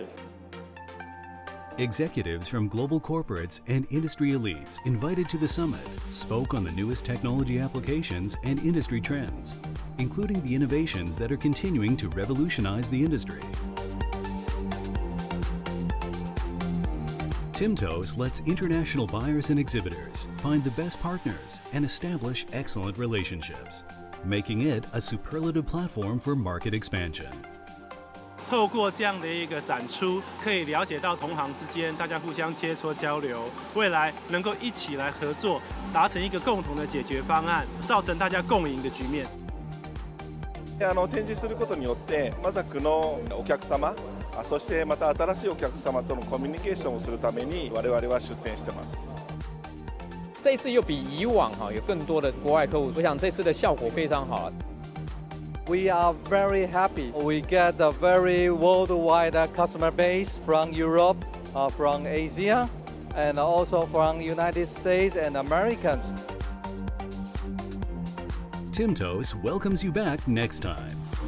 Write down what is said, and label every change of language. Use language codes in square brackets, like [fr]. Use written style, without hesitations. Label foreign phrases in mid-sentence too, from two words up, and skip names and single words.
[en] Executives from global corporates and industry elites invited to the summit spoke on the newest technology applications and industry trends, including the innovations that are continuing to revolutionize the industry. TIMTOS lets international buyers and exhibitors find the best partners and establish excellent relationships, making it a superlative platform for market expansion. [zh] 透过这样的一个展出，可以了解到同行之间大家互相切磋交流，未来能够一起来合作，达成一个共同的解决方案，造成大家共赢的局面。 [ja] 展示することによって、マザクのお客様、そしてまた新しいお客様とのコミュニケーションをするために我々は出展してます。 [zh] 这一次又比以往有更多的国外客户，我想这次的效果非常好。 [en] We are very happy. We get a very worldwide customer base from Europe, from Asia, and also from United States and Americans. TIMTOS welcomes you back next time.